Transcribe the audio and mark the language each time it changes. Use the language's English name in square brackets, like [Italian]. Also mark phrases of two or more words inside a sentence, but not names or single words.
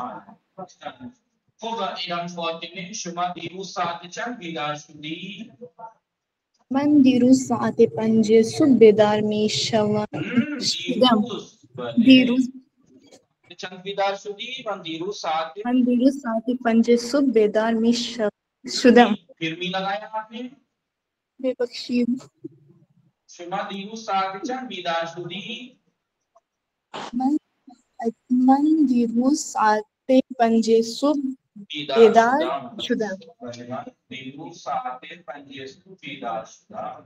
[Persian] خب ایران فاطمه شما دیروز ساعت چند بیدار شدی؟ من دیروز ساعت 5 صبح بیدار میشم. دیروز چند بیدار شدی؟ من دیروز ساعت 5 صبح بیدار شدم. [Urdu] پھر می لگایا آپ نے؟ [Persian] ببخشید. شما دیروز ساعت چند بیدار شدی؟ من من دیروز ساعت 5 صبح بیدار بیدار شدم. شدم. من دیروز ساعت 5 صبح بیدار شدم.